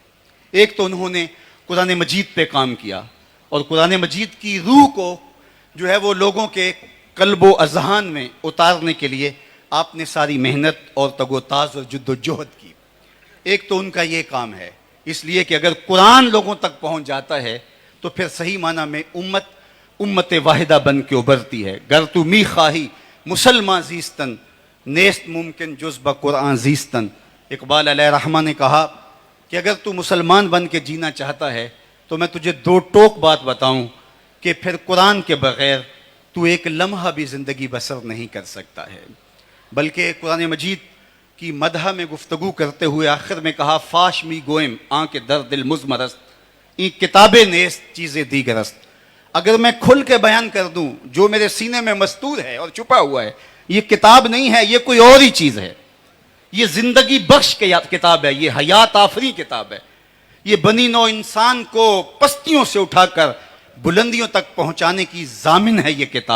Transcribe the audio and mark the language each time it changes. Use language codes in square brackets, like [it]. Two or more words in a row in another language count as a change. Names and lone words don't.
[ur] ایک تو انہوں نے قرآن مجید پہ کام کیا، اور قرآن مجید کی روح کو جو ہے وہ لوگوں کے قلب و اذہان میں اتارنے کے لیے آپ نے ساری محنت اور تگ و تاز اور جد و جہد کی. ایک تو ان کا یہ کام ہے، اس لیے کہ اگر قرآن لوگوں تک پہنچ جاتا ہے تو پھر صحیح معنی میں امت واحدہ بن کے ابھرتی ہے. [fa] گر تو می خواہی مسلمان زیستن، نیست ممکن جز با قرآن زیستن. [ur] اقبال علیہ رحمہ نے کہا کہ اگر تو مسلمان بن کے جینا چاہتا ہے تو میں تجھے دو ٹوک بات بتاؤں کہ پھر قرآن کے بغیر تو ایک لمحہ بھی زندگی بسر نہیں کر سکتا ہے. بلکہ قرآن مجید کی مدح میں گفتگو کرتے ہوئے آخر میں کہا [fa] فاش می گوئم آن کے در دل مزمرست این کتابیں نیست چیزیں دیگرست. [ur] اگر میں کھل کے بیان کر دوں جو میرے سینے میں مستور ہے اور چھپا ہوا ہے، یہ کتاب نہیں ہے، یہ کوئی اور ہی چیز ہے. یہ زندگی بخش کتاب ہے، یہ حیات آفری کتاب ہے، یہ بنی نو انسان کو پستیوں سے اٹھا کر بلندیوں تک پہنچانے کی ضامن ہے یہ کتاب.